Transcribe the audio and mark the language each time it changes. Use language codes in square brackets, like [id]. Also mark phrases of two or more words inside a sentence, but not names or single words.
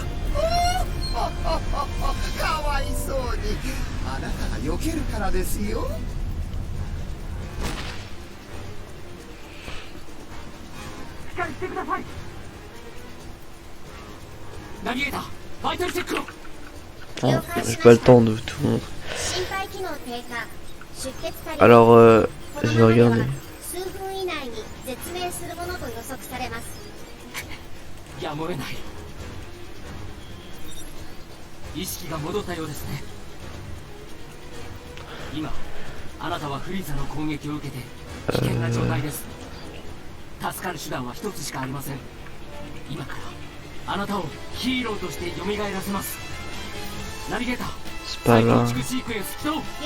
[ja] かわいそうに。あなたが避けるからですよ。しっかりしてください。ナビゲーター、バイタルチェックを。 [fr] Ah, j'ai pas le temps de tout montrer. Alors, je vais regarder. [ja] やむを得ない。意識が戻ったようですね。今あなたはフリーザの攻撃を受けて危険な状態です。助かる手段は一つしかありません。今からあなたをヒーローとして蘇らせます。ナビゲーター、 [fr] C'est [ja] 再 [fr] pas [ja] 構 [fr] là. [ja] 築シークエンス起動。